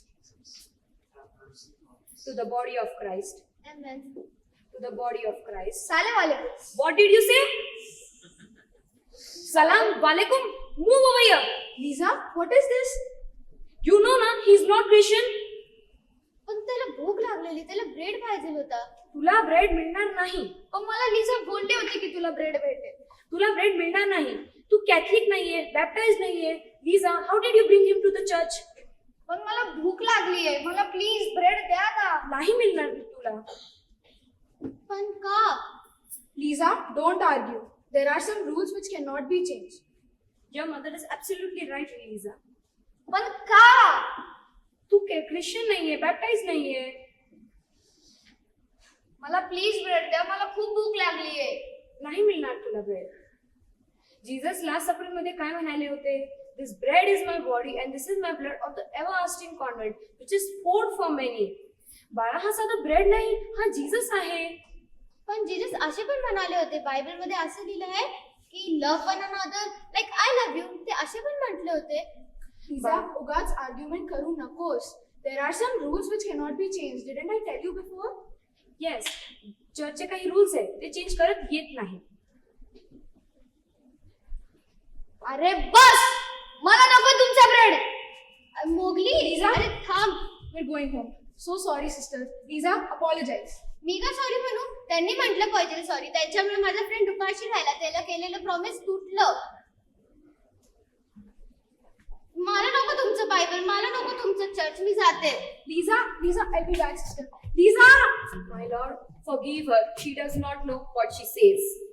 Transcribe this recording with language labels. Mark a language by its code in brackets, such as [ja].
[en] Jesus, have mercy on us. To the body of Christ. Amen. To the body of Christ. [ar] Salam alaikum. [en] What did you say? [ar] Salam alaikum. [en] Move over here. Lisa, what is this? You know na, he's not Christian. [mr] पण त्याला भूक लागलेली, त्याला bread पाहिजे होता. तुला bread मिळणार नाही. पण मला लिझा बोलले होते की तुला ब्रेड भेटेल. तुला ब्रेड मिळणार नाही. तू कॅथलिक नाहीये, बॅप्टाइज नाहीये. [en] Liza, how did you bring him to the church? [mr] पण मला भूक लागलीये, मला प्लीज ब्रेड द्या ना. नाही मिळणार तुला. पण का? [en] Lisa, don't argue. There are some rules which cannot be changed. Your mother is absolutely right, Lisa. [mr] पण का? तू ख्रिश्चन नाहीये, बॅप्टाइज नाहीये. मला प्लीज ब्रेड द्या, मला खूप भूक लागलीये. नाही मिळणार तुला ब्रेड. जीसस लास्ट सपर मध्ये काय म्हणाले होते? [en] This bread is my body and this is my blood of the everlasting convent which is poured for many. [mr] बाळा, हा साधा ब्रेड नाही, हा जीसस आहे. पण जीसस असे पण म्हणाले होते, बायबल मध्ये असं लिहिलं आहे की [en] Love one another like I love you. [mr] ते असे पण म्हटले होते. Lisa, उगाच आर्ग्युमेंट करू नकोस. [en] There are some rules which cannot be changed. Didn't I tell you before? [mr] Yes, चर्चचे काही रूल्स आहेत, ते चेंज करत येत नाही. अरे बस, मला नको तुमचा ब्रेड. Mowgli, Liza? अरे थांब. [en] We're going home. So sorry, sister. Lisa, apologize. [mr] मी का सॉरी म्हणू? त्यांनी म्हटलं पाहिजे सॉरी. त्याच्यामुळे माझा फ्रेंड दुपारशी राहिला, त्याला केलेलं प्रॉमिस तुटलं. मला नको तुमचं बायबल, मला नको तुमचं चर्च, मी जाते. [en] Lisa, I'll be back, sister. Lisa! My Lord, forgive her. She does not know what she says.